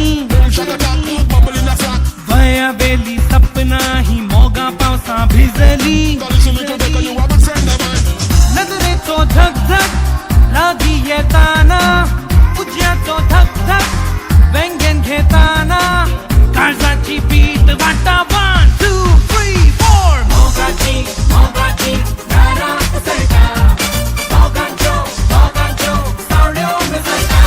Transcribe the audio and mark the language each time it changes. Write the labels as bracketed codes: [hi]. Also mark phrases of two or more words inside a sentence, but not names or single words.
[en] Boom shaka top, bubble in a frock. [kok] वया बेली सपना ही मोगा पावसा भिजली. [en] 'Cause listen little girl, 'cause you a good friend of mine. [kok] नजरेचो धगधग लागी येताना, उज्याचो धगधग व्यंग्यान घेताना, काळजाची पीठ वाटा 1 2 3 4. मोगाची नाराज सरका, मोगांचो सावड्यो मिसळटा.